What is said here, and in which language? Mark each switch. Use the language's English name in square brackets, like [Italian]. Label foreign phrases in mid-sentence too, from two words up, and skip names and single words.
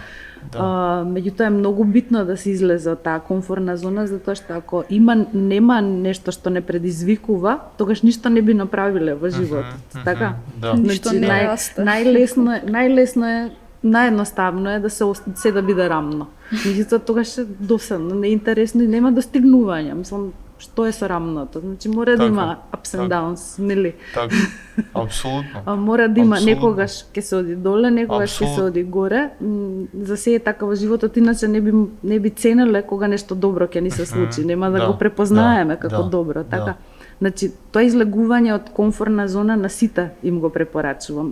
[Macedonian] Меѓутоа е многу битно да се излезе од таа комфорна зона, затоа што ако нема нешто што не предизвикува, тогаш ништо не би направиле во животот, така? Ништо не расте. Најлесно е, наједноставно е да се да биде рамно. Меѓутоа тогаш е досадно, неинтересно и нема достигнување. Мислам, што е со рамното? Значи мора да има [English] ups and downs, [Macedonian] нели? Така, апсолутно. Мора да има, некогаш ќе се оди доле, некогаш ќе се оди горе. За се е така во животот, иначе не би ценеле кога нешто добро ќе ни се случи, нема да го препознаеме како добро, така? Значи, тоа излегување од комфорна зона на сите им го препорачувам.